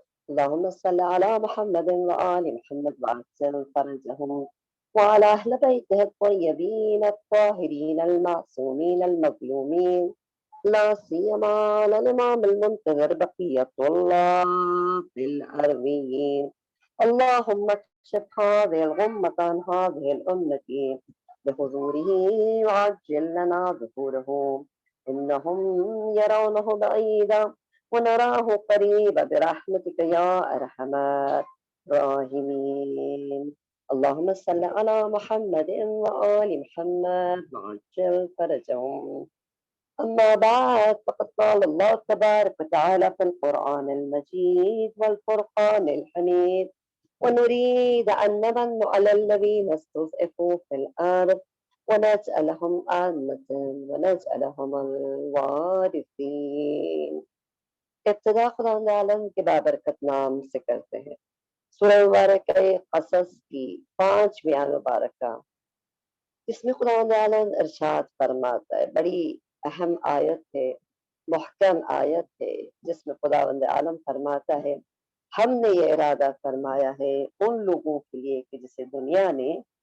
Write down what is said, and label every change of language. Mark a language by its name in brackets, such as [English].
[Arabic] اللهم صل على محمد وآل محمد وعجل فرجهم وعلى أهل بيته الطيبين الطاهرين المعصومين المظلومين، لا سيما على الإمام المنتظر بقية الله في الأرضين، اللهم اكشف هذه الغمة عن هذه الأمة بحضوره وعجل لنا ظهوره إنهم يرونه بعيدا ونراه قريبا برحمتك يا أرحم الراحمين. اللهم صل على محمد وآل محمد وعجل فرجهم. أما بعد فقد قال الله تبارك وتعالى في القرآن المجيد والفرقان الحميد ونريد أن نمن على الذين استضعفوا في الأرض ونجعلهم أئمة ونجعلهم الوارثين. [Urdu] ابتدا خدا عالم کے بابرکت نام سے کرتے ہیں۔ سورہ مبارکہ قصص کی 5 مبارکہ جس میں خدا عالم ارشاد فرماتا ہے، بڑی اہم آیت ہے، محکم آیت ہے، جس میں خدا عالم فرماتا ہے ہم نے یہ ارادہ فرمایا ہے ان لوگوں کے لیے کہ جسے دنیا نے